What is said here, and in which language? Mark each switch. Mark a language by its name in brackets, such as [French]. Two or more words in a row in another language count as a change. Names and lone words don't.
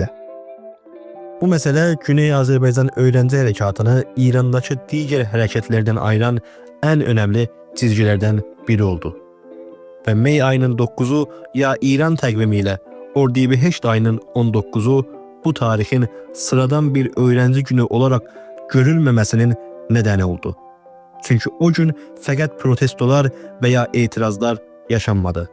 [Azerbaijani] Bu məsələ Güney Azərbaycan öğrenci hərəkatını İrandakı digər hərəkətlərdən ayıran ən önəmli çizgilərdən biri oldu. Və May ayının 9'u ya İran təqvimi ilə Ordibehişt ayının 19'u bu tarixin [Turkish] sıradan bir öğrenci günü olarak [Azerbaijani] görülməməsinin nedeni oldu. Çünkü o gün fəqət protestolar veya etirazlar yaşanmadı.